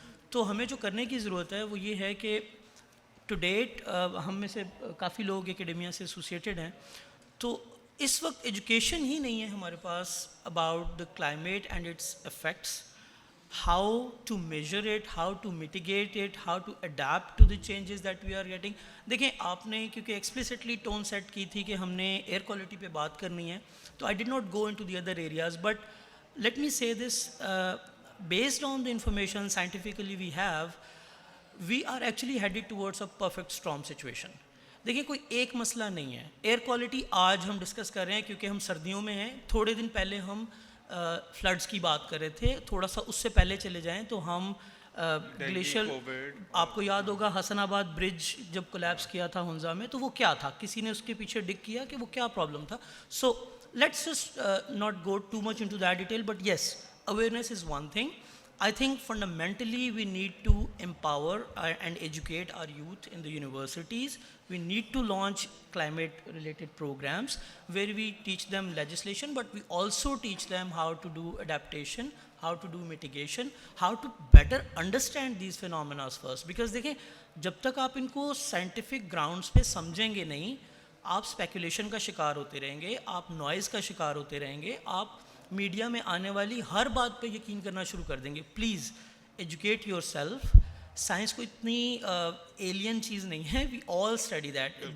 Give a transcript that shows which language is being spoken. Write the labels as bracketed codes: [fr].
[ur] تو ہمیں جو کرنے کی ضرورت ہے وہ یہ ہے کہ ٹو ڈیٹ ہم میں سے کافی لوگ اکیڈمیا سے ایسوسیٹیڈ ہیں, تو اس وقت ایجوکیشن ہی نہیں ہے ہمارے پاس [en] About the climate and its effects, how to measure it, how to mitigate it, how to adapt to the changes that we are getting. [ur] دیکھیں آپ نے کیونکہ ایکسپلیسٹلی ٹون سیٹ کی تھی کہ ہم نے ایئر کوالٹی پہ بات کرنی ہے, [en] تو I did not go into the other areas, but let me say this, based on the information scientifically we have, we are actually headed towards a perfect storm situation. [ur] دیکھیں کوئی ایک مسئلہ نہیں ہے. ایئر کوالٹی آج ہم discuss کر رہے ہیں کیونکہ ہم سردیوں میں ہیں, تھوڑے دن پہلے ہم فلڈز کی بات کر رہے تھے, تھوڑا سا اس سے پہلے چلے جائیں تو ہم گلیشیئر, آپ کو یاد ہوگا حسن آباد برج جب کولیپس کیا تھا ہنزا میں, تو وہ کیا تھا, کسی نے اس کے پیچھے ڈگ کیا کہ وہ کیا پرابلم تھا. [en] So let's just not go too much into that detail, but yes, awareness is one thing. I think fundamentally we need to empower and educate our youth in the universities. We need to launch climate related programs where we teach them legislation, but we also teach them how to do adaptation, how to do mitigation, how to better understand these phenomena first. [ur] Because دیکھیں جب تک آپ ان کو scientific grounds پہ سمجھیں گے نہیں, آپ speculation کا شکار ہوتے رہیں گے, آپ noise کا شکار ہوتے رہیں گے, آپ میڈیا میں آنے والی ہر بات پہ یقین کرنا شروع کر دیں گے. [en] Please educate yourself. [ur] Science کو اتنی ایلین چیز نہیں ہے, [en] We all study that.